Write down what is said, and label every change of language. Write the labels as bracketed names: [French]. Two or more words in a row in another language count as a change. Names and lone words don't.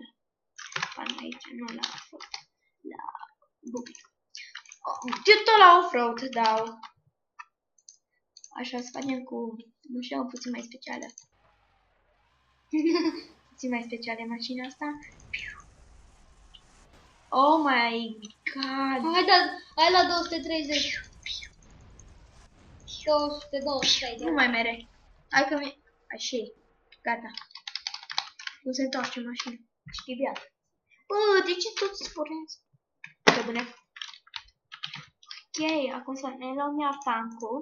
[Romanian] Până aici, nu la off-road. La bubic. Eu tot la off-road dau. Așa să facem cu mașină puțin mai specială. Puțin mai specială mașina asta. [English] Oh my god. [Romanian] Hai la 230. 220. Nu mai mere. Hai că mi... Așa. Gata. Nu se întoarce mașina. Știi beat. Bă, de ce tot sporesc? Pe bune. Ok, acum să ne luăm iar tancul.